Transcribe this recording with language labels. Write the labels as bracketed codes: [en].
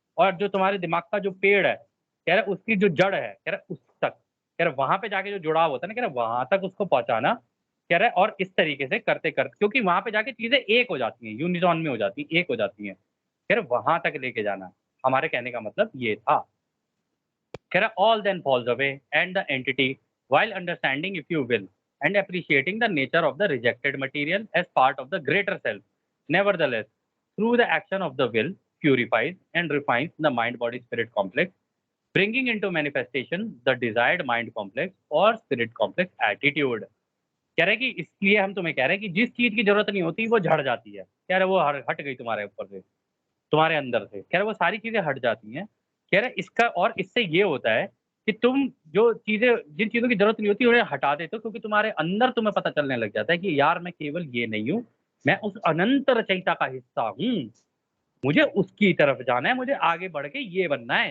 [hi] और जो तुम्हारे दिमाग का जो पेड़ है, कह रहा उसकी जो जड़ है, कह रहा उस तक, कह रहा वहां पे जाके जो जुड़ाव होता है ना, कह रहा वहां तक उसको पहुंचाना। कह रहा है और इस तरीके से करते करते, क्योंकि वहां पे जाके चीजें एक हो जाती हैं, यूनिजॉन में हो जाती हैं, एक हो जाती हैं, कह रहा वहां तक लेके जाना। हमारे कहने का मतलब ये था। कह रहा [en] all then falls away and the entity, while understanding if you will and appreciating the nature of the rejected material as part of the greater self, nevertheless through the action of the will purifies and refines the mind body spirit complex, bringing into manifestation the desired mind complex or spirit complex attitude. [hi] कह रहे कि इसलिए हम तुम्हें कह रहे हैं कि जिस चीज की जरूरत नहीं होती वो झड़ जाती है, कह रहे वो हट गई तुम्हारे ऊपर से, तुम्हारे अंदर से, कह रहे वो सारी चीजें हट जाती हैं। कह रहे इसका और इससे ये होता है कि तुम जो चीजें जिन चीजों की जरूरत नहीं होती उन्हें हटा देते हो, क्योंकि तुम्हारे अंदर तुम्हें पता चलने लग जाता है कि यार मैं केवल ये नहीं हूँ, मैं उस अनंत रचयिता का हिस्सा हूँ, मुझे उसकी तरफ जाना है, मुझे आगे बढ़ के ये बनना है।